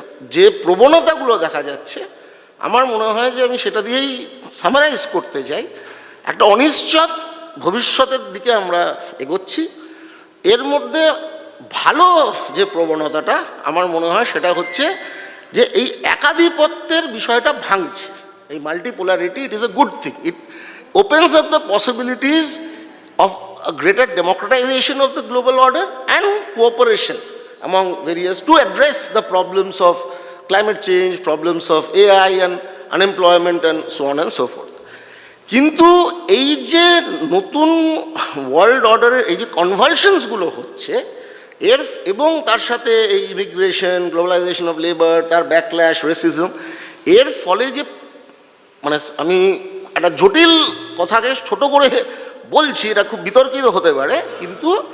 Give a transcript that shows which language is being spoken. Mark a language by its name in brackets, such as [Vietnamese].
[Bangla] যে প্রবণতাগুলো দেখা যাচ্ছে, আমার মনে হয় যে আমি সেটা দিয়েই সামারাইজ করতে চাই। একটা অনিশ্চিত ভবিষ্যতের দিকে আমরা এগোচ্ছি। এর মধ্যে ভালো যে প্রবণতাটা আমার মনে হয় সেটা হচ্ছে যে এই একাধিপত্যের বিষয়টা ভাঙছে। [English] এই multipolarity, it is a good thing. It opens up the possibilities of a greater democratization of the global order and cooperation among various to address the problems of climate change, problems of AI and unemployment and so on and so forth. [Bangla] কিন্তু এই যে নতুন world অর্ডারের এই যে কনভালশনসগুলো হচ্ছে এর, এবং তার সাথে এই ইমিগ্রেশন, গ্লোবালাইজেশন অফ লেবার, তার ব্যাকল্যাশ, রেসিজম, এর ফলে যে মানে আমি একটা জটিল কথাকে ছোট করে বলছি, এটা খুব বিতর্কিত হতে পারে, কিন্তু